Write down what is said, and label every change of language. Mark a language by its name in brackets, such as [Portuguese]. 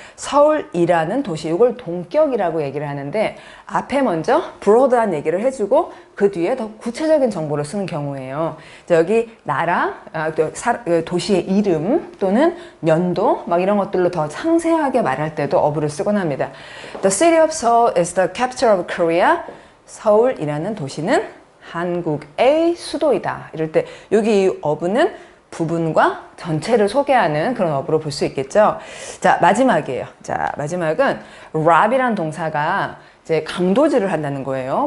[Korean] 서울이라는 도시 이걸 동격이라고 얘기를 하는데 앞에 먼저 broad한 얘기를 해주고 그 뒤에 더 구체적인 정보를 쓰는 경우예요. 자, 여기 나라, 도시의 이름 또는 연도 막 이런 것들로 더 상세하게 말할 때도 of를 쓰곤 합니다. [English] The city of Seoul is the capital of Korea. [Korean] 서울이라는 도시는 한국의 수도이다. 이럴 때 여기 이 of는 부분과 전체를 소개하는 그런 어부로 볼 수 있겠죠. 자, 마지막이에요. 자, 마지막은 rob이란 동사가 이제 강도질을 한다는 거예요.